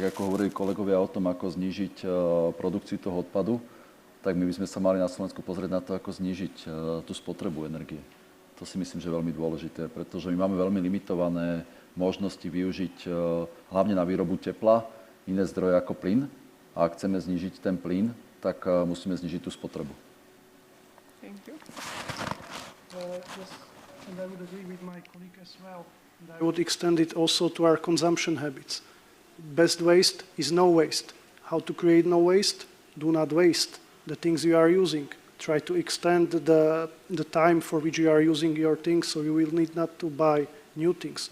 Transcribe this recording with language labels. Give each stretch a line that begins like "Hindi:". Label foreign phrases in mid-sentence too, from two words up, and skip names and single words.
Slovak: Tak ako hovorili kolegovia o tom, ako znížiť produkciu toho odpadu, tak my by sme sa mali na Slovensku pozrieť na to, ako znížiť tú spotrebu energie. To si myslím, že je veľmi dôležité, pretože my máme veľmi limitované možnosti využiť hlavne na výrobu tepla iné zdroje ako plyn. A ak chceme znížiť ten plyn, tak musíme znížiť tú spotrebu.
English: Thank you. and I would agree with my colleague as well. And I would extend it also to our consumption habits. Best waste is no waste. How to create no waste? Do not waste the things you are using. Try to extend the time for which you are using your things, so you will need not to buy new things.